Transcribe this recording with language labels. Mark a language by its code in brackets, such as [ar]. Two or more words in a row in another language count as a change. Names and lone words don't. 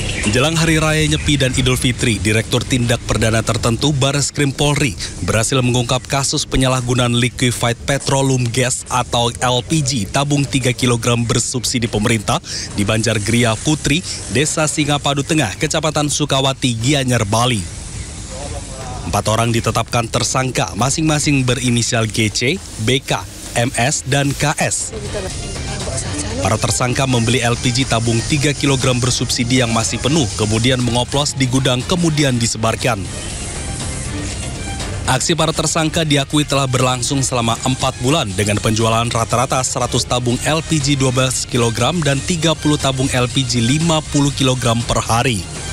[id] Menjelang Hari Raya Nyepi dan Idul Fitri, Direktur Tindak Perdana Tertentu Bareskrim Polri berhasil mengungkap kasus penyalahgunaan [en] liquefied petroleum gas [id] atau LPG tabung 3 kg bersubsidi pemerintah di Banjargria Putri, Desa Singapadu Tengah, Kecamatan Sukawati, Gianyar, Bali. 4 orang ditetapkan tersangka, masing-masing berinisial GC, BK, MS, dan KS. Para tersangka membeli LPG tabung 3 kg bersubsidi yang masih penuh, kemudian mengoplos di gudang, kemudian disebarkan. Aksi para tersangka diakui telah berlangsung selama 4 bulan dengan penjualan rata-rata 100 tabung LPG 12 kg dan 30 tabung LPG 50 kg per hari.